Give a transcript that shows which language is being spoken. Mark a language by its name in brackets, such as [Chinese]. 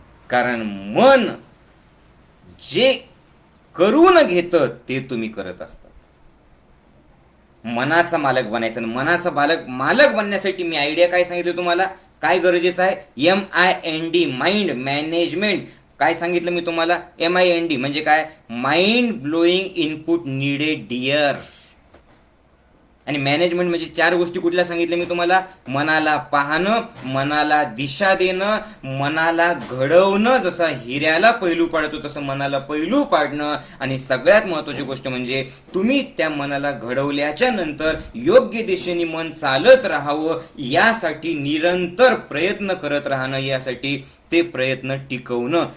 [Marathi] कारण मन जे करून घेतं ते तुम्ही करत असता. मनाचा मालक बनायचं. मनाचा मालक बनण्यासाठी मी आयडिया काय सांगितलं तुम्हाला, काय गरजेचं आहे? MIND, mind management. काय सांगितलं मी तुम्हाला? MIND म्हणजे काय? [English] Mind blowing input needed dear. [Marathi] आणि मॅनेजमेंट म्हणजे 4 गोष्टी कुठल्या सांगितल्या मी तुम्हाला? मनाला पाहणं, मनाला दिशा देणं, मनाला घडवणं, जसं हिऱ्याला पैलू पाडतो तसं मनाला पैलू पाडणं, आणि सगळ्यात महत्त्वाची गोष्ट म्हणजे तुम्ही त्या मनाला घडवल्याच्या नंतर योग्य दिशेने मन चालत राहावं, यासाठी निरंतर प्रयत्न करत राहणं, यासाठी ते प्रयत्न टिकवणं.